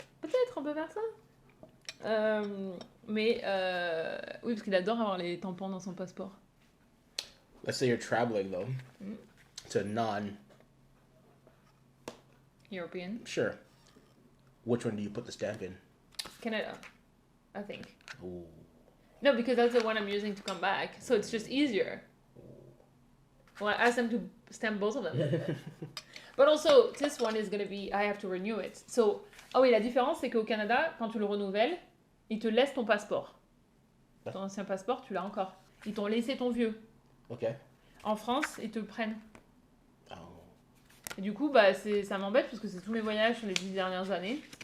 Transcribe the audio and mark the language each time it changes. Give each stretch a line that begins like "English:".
French: Peut-être, on peut faire ça. Oui, parce qu'il adore avoir les tampons dans son passeport.
English: Let's say you're traveling though to European. sure. Which one do you put the stamp in? Canada, I think. Ooh. No, because that's the one I'm using to come back, so it's just easier. Well, I asked them to stamp both of them. But also, this one is going to be, I have to renew it.
French: So, ah oui, la différence, c'est qu'au Canada, quand tu le renouvelles, ils te laissent ton passeport. Ton ancien passeport, tu l'as encore. Ils t'ont laissé ton vieux. Ok. En France, ils te le prennent. Oh. Et du coup, bah, ça m'embête parce que c'est tous mes voyages sur les 10 dernières années.